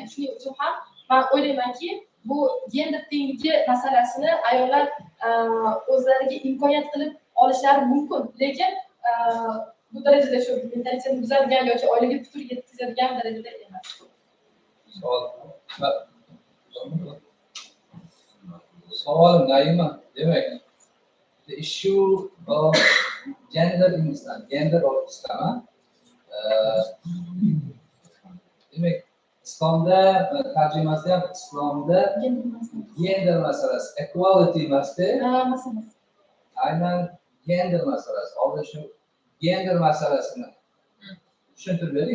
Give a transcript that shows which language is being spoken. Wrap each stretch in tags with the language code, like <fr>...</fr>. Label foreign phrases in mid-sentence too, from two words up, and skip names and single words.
<uz>Shuning uchun ham men o'ylaymanki, bu gender tengligi masalasini ayollar o'zlariga imkoniyat qilib olishlari mumkin, lekin bu darajada shu mentalitetni buzadigan yoki oilaga putur yetkazadigan darajada emas. Savol Naima, demak,</uz> <en>the issue of gender in Islam, gender of Islam.</en> <uz>Demak, islomda tarjimasi ham islomda gender masalasi, equality emasda, aynan gender masalasi. Hozir shu gender masalasini tushuntirib bering.</uz>